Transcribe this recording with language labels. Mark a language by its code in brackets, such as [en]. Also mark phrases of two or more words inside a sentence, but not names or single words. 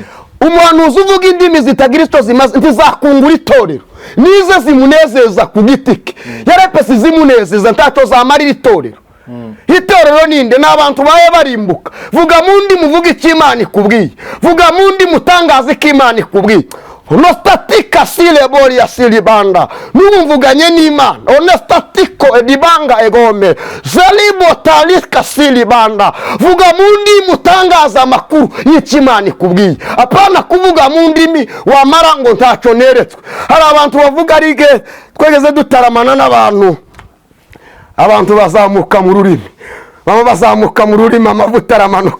[rw] umuhanuzi uvuga indimi zitagira icyo zimaze ntizakungura itorero, nize zimunezeza ku giti ke. yarepesi zimunezeza ntacyo zamarira itorero. itorero ninde? ni abantu baye barimbuka. vuga mu ndimi uvuga icyo Imana ikubwiye, vuga mu ndimi utangaza icyo Imana ikubwiye. Nostatika sile bori ya sili banda. Numvuganye n'Imana. Onestatiko edibanga egome. Zalibo talika sili banda. Vuga mu ndimi utangaza amakuru y'icyo Imana ikubwiye. Apana kuvuga mu ndimi wamara ngo ntacyo neretswe. hari abantu bavuga rige twegeze dutaramana n'abantu, abantu bazamuka mu rurimi baba bazamuka mu rurimi amavuta aramanuka.